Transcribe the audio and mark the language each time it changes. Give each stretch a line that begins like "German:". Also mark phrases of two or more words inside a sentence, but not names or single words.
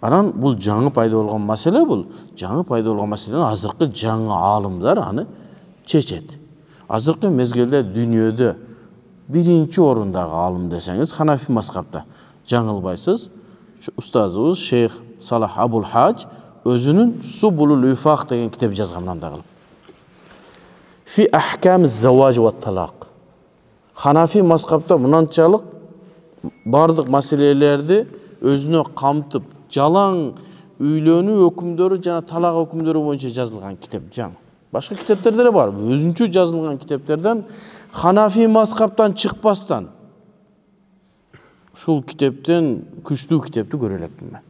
Kyrgyz: Анан бул жаңы пайда болгон маселе, бул жаңы пайда болгон маселени азыркы жаңы алымдар аны чечет. Азыркы мезгилде дүйнөдө биринчи орундагы алым десеңиз Ханафи мазхабта жаңылбайсыз. Устазыбыз Шейх Салах Абул Хадж өзүнүн Субулул Уфах деген китеп жазган мындай кылып. Фи ахкам az-zawaj ва талак. Ханафи мазхабта мынанчалык бардык маселелерди өзүнө камтып, жалаң үйлөнүү өкүмдөрү жана талак өкүмдөрү боюнча жазылган китеп жаңы. Башка китептерде де бар. Өзүнчө жазылган китептерден Ханафи мазхабтан чыкпастан ушул китептен күчтүү китепти көрө элекмин мен.